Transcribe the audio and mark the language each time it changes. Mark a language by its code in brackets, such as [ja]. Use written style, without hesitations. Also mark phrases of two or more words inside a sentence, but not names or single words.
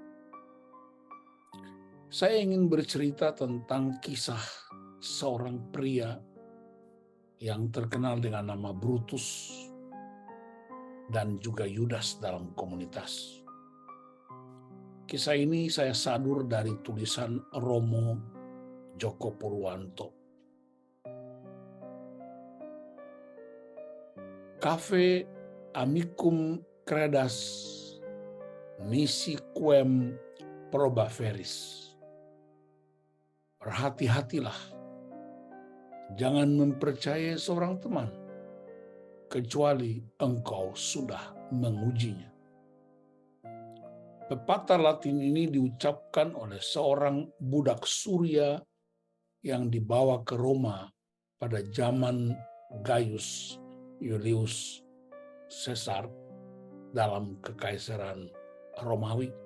[id] Saya ingin bercerita tentang kisah seorang pria yang terkenal dengan nama Brutus dan juga Yudas dalam komunitas. Kisah ini saya sadur dari tulisan Romo Joko Purwanto. [la] Cafe amicum credas nisi quem proba veris. [id] Berhati-hatilah, jangan mempercayai seorang teman, kecuali engkau sudah mengujinya. Pepatah Latin ini diucapkan oleh seorang budak Surya yang dibawa ke Roma pada zaman Gaius Julius Caesar dalam Kekaisaran Romawi.